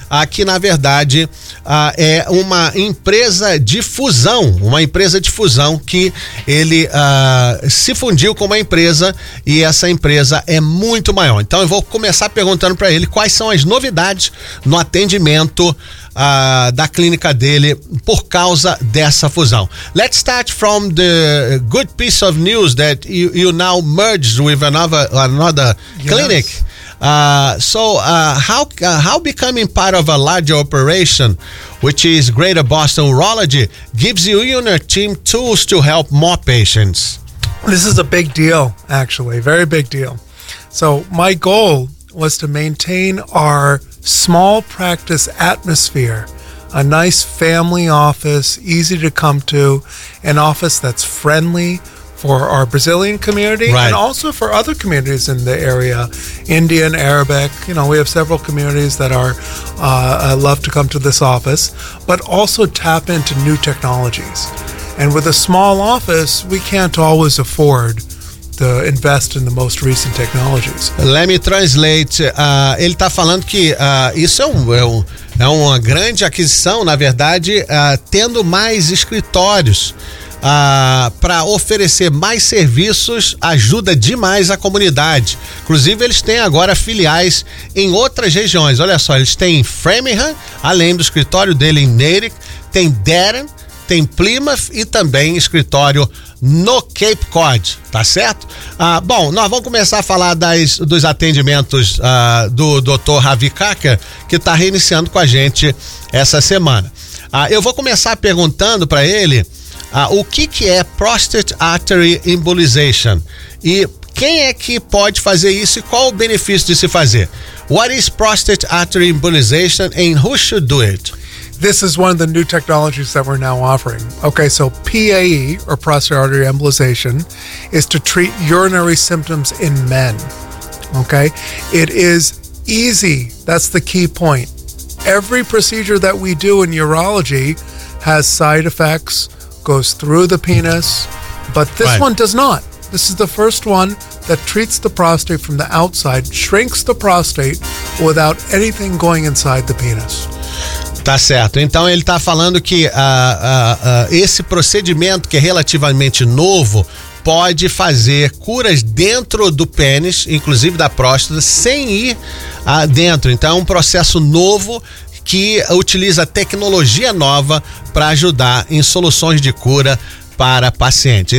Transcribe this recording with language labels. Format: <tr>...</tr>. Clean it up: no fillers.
<pt>Que na verdade é uma empresa de fusão, que ele se fundiu com uma empresa e essa empresa é muito maior. Então eu vou começar perguntando para ele quais são as novidades no atendimento da clínica dele por causa dessa fusão.</pt> <en>Let's start from the good piece of news that you now merged with another clinic. Yes. How becoming part of a larger operation, which is Greater Boston Urology, gives you and your team tools to help more patients? This is a big deal, actually, very big deal. So my goal was to maintain our small practice atmosphere, a nice family office, easy to come to, an office that's friendly for our Brazilian community, right, and also for other communities in the area, Indian, Arabic. You know, we have several communities that are love to come to this office, but also tap into new technologies. And with a small office, we can't always afford to invest in the most recent technologies. Let me translate.</en> <pt>Ele está falando que isso é uma grande aquisição, na verdade, tendo mais escritórios. Para oferecer mais serviços, ajuda demais a comunidade. Inclusive, eles têm agora filiais em outras regiões. Olha só, eles têm Framingham, além do escritório dele em Natick, tem Durham, tem Plymouth e também escritório no Cape Cod, tá certo? Bom, nós vamos começar a falar dos atendimentos do Dr. Ravi Kaker, que está reiniciando com a gente essa semana. Eu vou começar perguntando para ele o que é prostate artery embolization? E quem é que pode fazer isso e qual o benefício de se fazer?</pt> <en>What is prostate artery embolization and who should do it? This is one of the new technologies that we're now offering. Okay, so PAE, or prostate artery embolization, is to treat urinary symptoms in men. Okay, it is easy. That's the key point. Every procedure that we do in urology has side effects, goes through the penis, but this right. one does not. This is the first one that treats the prostate from the outside, shrinks the prostate without anything going inside the penis.</en> <pt>Tá certo. Então ele tá falando que esse procedimento, que é relativamente novo, pode fazer curas dentro do pênis, inclusive da próstata, sem ir dentro. Então é um processo novo que utiliza tecnologia nova para ajudar em soluções de cura para pacientes.</pt>